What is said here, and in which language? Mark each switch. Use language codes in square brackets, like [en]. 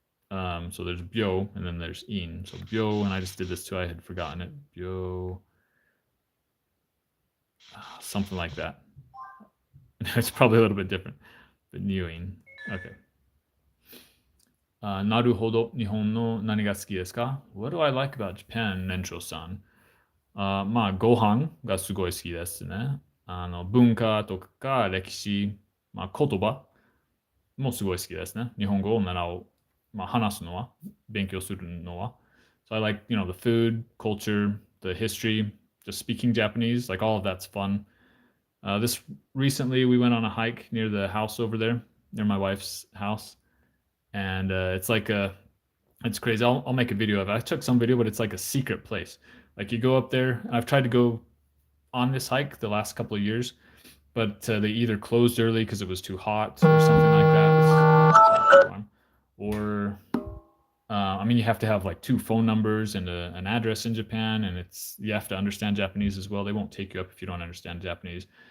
[en] So there's byo, and then there's in. So byo, and I just did this too. I had forgotten it. Byo. Something like that. It's probably a little bit different. But Newing. Okay. [ja] Naruhodo, Nihon no nani ga suki desu ka? [en] What do I like about Japan, Nencho-san? [ja] まあ、ご飯がすごい好きですね。文化とか歴史、まあ、言葉もすごい好きですね。日本語を習う、まあ、話すのは、勉強するのは。 [en] So I like, the food, culture, the history, just speaking Japanese, like all of that's fun. This recently we went on a hike near the house over there, near my wife's house, and it's crazy. I'll make a video of it. I took some video, but it's like a secret place. Like you go up there, and I've tried to go on this hike the last couple of years, but they either closed early because it was too hot or something like that, or you have to have like 2 phone numbers and an address in Japan, and you have to understand Japanese as well. They won't take you up if you don't understand Japanese.